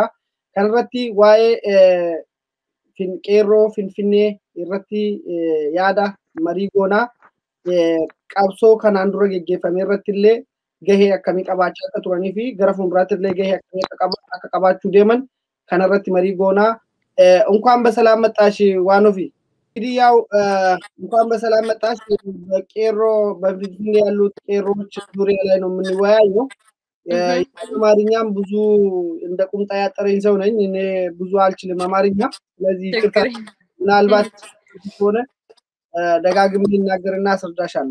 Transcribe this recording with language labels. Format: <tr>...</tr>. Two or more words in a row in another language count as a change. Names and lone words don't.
<om>Kan irratti waa'ee qeerroo Finfinnee irratti yaada marii goonaa qabsoo kanaan dura geggeeffame irratti illee gahee akkamii qabaachaa akka turanii fi gara fuulduraatti illee gahee akkamii akka qabaachuu deeman kana irratti marii goonaa.</om> <am>እንኳን በሰላም መጣሽ ዋኖፊ። እንግዲህ ያው እንኳን በሰላም መጣሽ በቄሮ በፊንፊኔ ያሉት ቄሮች ዙሪያ ላይ ነው የምንወያየው። አማርኛም ብዙ እንደ ቁምጣ ያጠረኝ ሰው ነኝ እኔ ብዙ አልችልም አማርኛ። ስለዚህ ምናልባት ሆነ ደጋግሜ ልናገርና አስረዳሻለሁ።</am>